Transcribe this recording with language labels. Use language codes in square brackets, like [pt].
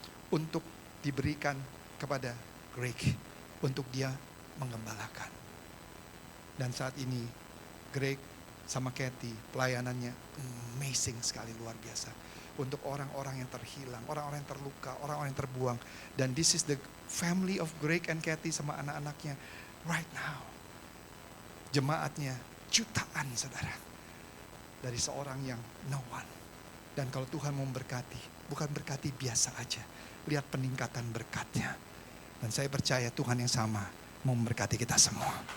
[id] Untuk diberikan kepada Greg untuk dia menggembalakan. Dan saat ini Greg sama Kathy pelayanannya amazing sekali, luar biasa. Untuk orang-orang yang terhilang, orang-orang yang terluka, orang-orang yang terbuang. Dan [en] this is the family of Greg and Kathy [id] sama anak-anaknya [en] right now. [id] Jemaatnya jutaan saudara. Dari seorang yang [en] no one. [id] Dan kalau Tuhan mau memberkati, bukan berkati biasa aja. Lihat peningkatan berkatnya. Dan saya percaya Tuhan yang sama mau memberkati kita semua.